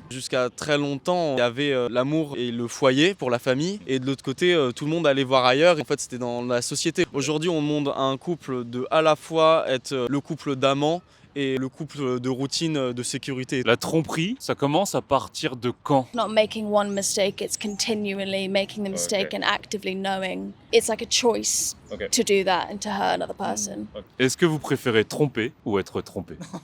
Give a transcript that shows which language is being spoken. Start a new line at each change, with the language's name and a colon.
French: Jusqu'à très longtemps, il y avait l'amour et le foyer pour la famille. Et de l'autre côté, tout le monde allait voir ailleurs. En fait, c'était dans la société. Aujourd'hui, on demande à un couple de à la fois être le couple d'amants et le couple de routine, de sécurité. La tromperie, ça commence à partir de quand?
English: Not making one mistake, it's continually making the mistake and actively knowing. It's like a choice to do that and to hurt another person.
French: Est-ce que vous préférez tromper ou être trompé?